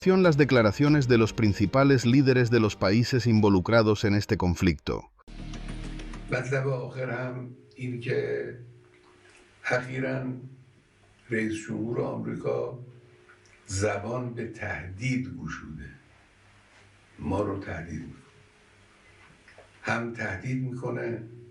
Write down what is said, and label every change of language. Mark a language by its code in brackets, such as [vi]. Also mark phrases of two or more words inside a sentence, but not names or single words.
[es] Las declaraciones de los principales líderes de los países involucrados en este conflicto. [fa] مطلب آخر هم این که اخیراً رئیس جمهور آمریکا زبان به تهدید گشوده، ما رو تهدید میکنه، هم تهدید میکنه